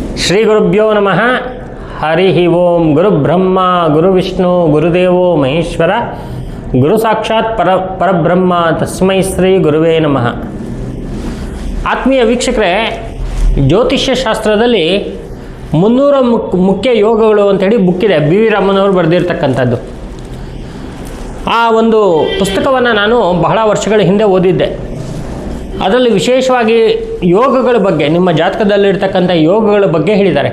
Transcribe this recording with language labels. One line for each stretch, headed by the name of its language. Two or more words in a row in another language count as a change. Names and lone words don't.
Sanskrit: ಶ್ರೀ ಗುರುಭ್ಯೋ ನಮಃ. ಹರಿ ಓಂ. ಗುರುಬ್ರಹ್ಮ ಗುರುವಿಷ್ಣು ಗುರುದೇವೋ ಮಹೇಶ್ವರ, ಗುರು ಸಾಕ್ಷಾತ್ ಪರಬ್ರಹ್ಮ ತಸ್ಮೈ ಶ್ರೀ ಗುರುವೇ ನಮಃ.
Kannada: ಆತ್ಮೀಯ ವೀಕ್ಷಕರೇ, ಜ್ಯೋತಿಷ್ಯ ಶಾಸ್ತ್ರದಲ್ಲಿ 300 ಮುಖ್ಯ ಯೋಗಗಳು ಅಂಥೇಳಿ ಬುಕ್ಕಿದೆ. ಬಿ ವಿ ರಾಮನವರು ಬರೆದಿರ್ತಕ್ಕಂಥದ್ದು. ಆ ಒಂದು ಪುಸ್ತಕವನ್ನು ನಾನು ಬಹಳ ವರ್ಷಗಳ ಹಿಂದೆ ಓದಿದ್ದೆ. ಅದರಲ್ಲಿ ವಿಶೇಷವಾಗಿ ಯೋಗಗಳ ಬಗ್ಗೆ, ನಿಮ್ಮ ಜಾತಕದಲ್ಲಿರ್ತಕ್ಕಂಥ ಯೋಗಗಳ ಬಗ್ಗೆ ಹೇಳಿದ್ದಾರೆ.